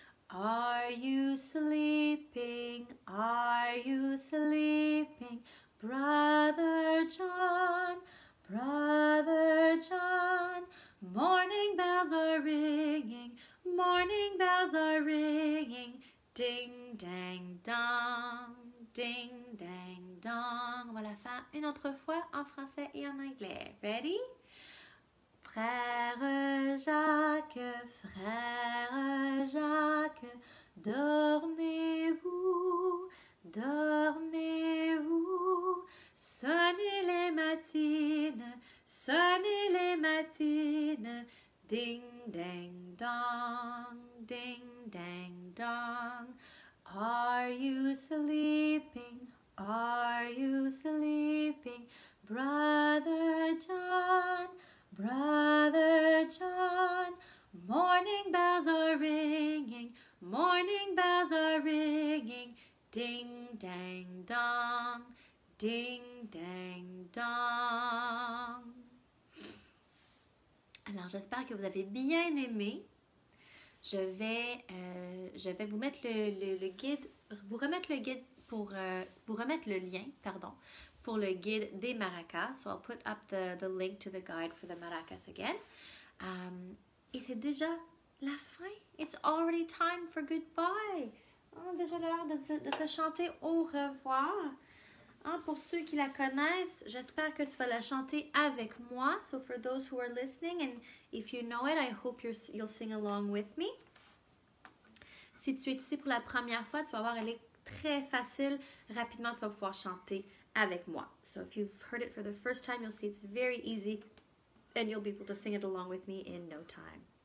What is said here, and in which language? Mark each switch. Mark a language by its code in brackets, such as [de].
[en] Are you sleeping, Brother John, Brother John, Morning bells are ringing, morning bells are ringing, ding dang dong, ding dang dong. [fr] On va la faire une autre fois en français et en anglais. [en] Ready? [fr] Frère Jacques, dormez-vous, dormez-vous, sonnez les matines, ding dang dong, ding dang dong. [en] Are you sleeping? Are you sleeping, Brother John? Brother John, morning bells are ringing, ding dang dong, ding dang dong. [fr] Alors j'espère que vous avez bien aimé. Je vais vous mettre le guide, vous remettre le guide pour vous remettre le lien, pardon, pour le guide des maracas. [en] So I'll put up the link to the guide for the maracas again. [fr] Et c'est déjà la fin. [en] It's already time for goodbye. [fr] Déjà l'heure de se chanter au revoir. Pour ceux qui la connaissent, j'espère que tu vas la chanter avec moi. [en] So for those who are listening, and if you know it, I hope you'll sing along with me. [fr] Si tu es ici pour la première fois, tu vas voir, elle est très facile. Rapidement, tu vas pouvoir chanter avec moi. [en] So if you've heard it for the first time, you'll see it's very easy and you'll be able to sing it along with me in no time.